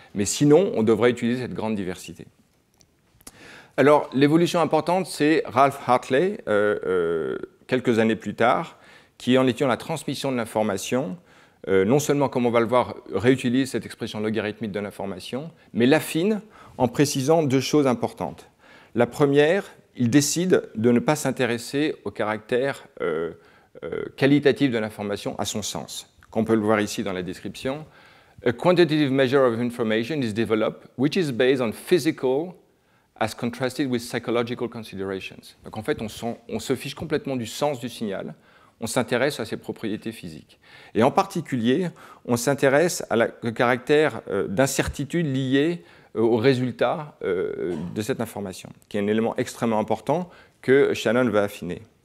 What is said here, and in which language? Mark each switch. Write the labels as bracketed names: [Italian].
[French] Mais sinon, on devrait utiliser cette grande diversité. Alors, l'évolution importante, c'est Ralph Hartley, quelques années plus tard, qui, en étudiant la transmission de l'information, non seulement, comme on va le voir, réutilise cette expression logarithmique de l'information, mais l'affine en précisant 2 choses importantes. La première, il décide de ne pas s'intéresser au caractère qualitatif de l'information à son sens. Comme on peut le voir ici dans la description, [English] a quantitative measure of information is developed, which is based on physical as contrasted with psychological considerations. [French] Donc en fait, on se fiche complètement du sens du signal. On s'intéresse à ses propriétés physiques. Et en particulier, on s'intéresse au caractère d'incertitude lié au résultat de cette information, qui est un élément extrêmement important que Shannon va affiner.